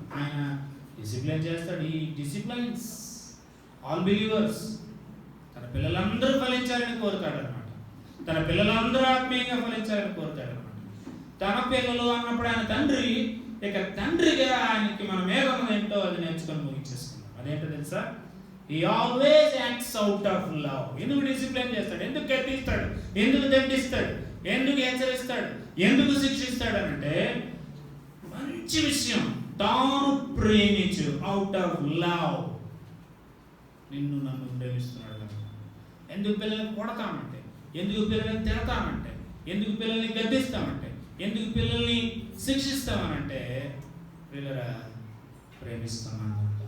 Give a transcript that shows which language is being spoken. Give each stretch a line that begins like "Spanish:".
Telugu: ఆయన డిసిప్లైన్ చేస్తాడు. ఈ డిసిప్లైన్స్ ఆల్ బిలీవర్స్. తన పిల్లలందరూ ఫలించాలని కోరుతాడు అనమాట. తన పిల్లలందరూ ఆత్మీయంగా ఫలించాలని కోరుతాడు అనమాట. తన పిల్లలు అన్నప్పుడు ఆయన తండ్రి, ఇక తండ్రిగా ఆయనకి మన మీద ఉన్నది ఏంటో అది నేర్చుకొని ముగించేసుకున్నాం. అదేంటో తెలుసా?
English: He always acts out of love.
Telugu: ఎందుకు డిసిప్లిన్ చేస్తాడు, ఎందుకు గద్దిస్తాడు, ఎందుకు దండిస్తాడు, ఎందుకు హెచ్చరిస్తాడు, ఎందుకు శిక్షిస్తాడు అంటే మంచి విషయం. తాను ప్రేమించు,
English: Out of love.
Telugu: నిన్ను నన్ను ప్రేమిస్తున్నాడు కనుక. ఎందుకు పిల్లల్ని కొడతామంటే, ఎందుకు పిల్లల్ని తిడతామంటే, ఎందుకు పిల్లల్ని గద్దిస్తామంటే, ఎందుకు పిల్లల్ని శిక్షిస్తామనంటే పిల్లరా ప్రేమిస్తామన్నమాట.